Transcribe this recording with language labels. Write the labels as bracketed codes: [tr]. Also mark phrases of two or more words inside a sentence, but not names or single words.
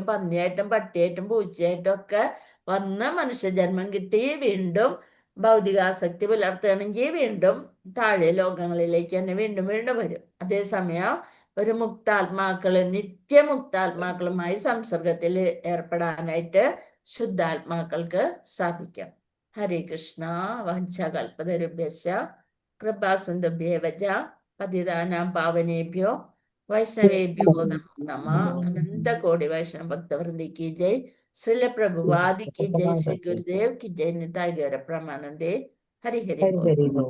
[ml] പന്നിയായിട്ടും പട്ടിയായിട്ടും പൂച്ചയായിട്ടും ഒക്കെ വന്ന് മനുഷ്യജന്മം കിട്ടി വീണ്ടും ഭൗതികാസക്തി പുലർത്തുകയാണെങ്കിൽ വീണ്ടും താഴെ ലോകങ്ങളിലേക്ക് തന്നെ വീണ്ടും വീണ്ടും വരും. അതേസമയം ഒരു മുക്താത്മാക്കള് നിത്യമുക്താത്മാക്കളുമായി സംസർഗത്തിൽ ഏർപ്പെടാനായിട്ട് ശുദ്ധാത്മാക്കൾക്ക് സാധിക്കാം. [sa] हरे कृष्ण. वञ्चकल्पतरुभ्यश्च कृपासिन्धुभ्येवच पतितानां पावनेभ्यो वैष्णवेभ्यो नमो नमः. अनन्तकोटि वैष्णव भक्तवृन्दि [hi] की जय. श्रील प्रभुपाद की जय. श्री गुरुदेव की जय. [bn] নিতাই গৌর প্রমানন্দে. হরি হরি বোল.